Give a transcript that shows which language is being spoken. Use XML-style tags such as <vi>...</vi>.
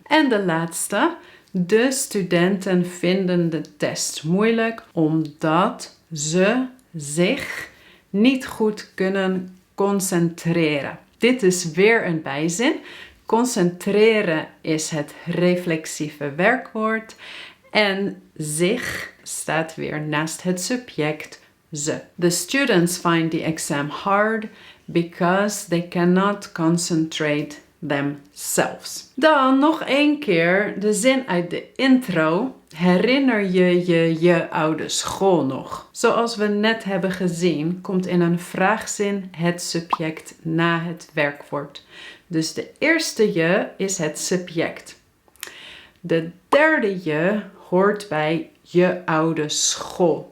<nl>En de laatste: de studenten vinden de test moeilijk omdat ze zich niet goed kunnen concentreren. Dit is weer een bijzin. Concentreren is het reflexieve werkwoord en zich staat weer naast het subject ze.</nl> <en>The students find the exam hard because they cannot concentrate themselves.</en> <nl>Dan nog één keer de zin uit de intro. Herinner je je oude school nog? Zoals we net hebben gezien, komt in een vraagzin het subject na het werkwoord. Dus de eerste je is het subject. De derde je hoort bij je oude school.</nl>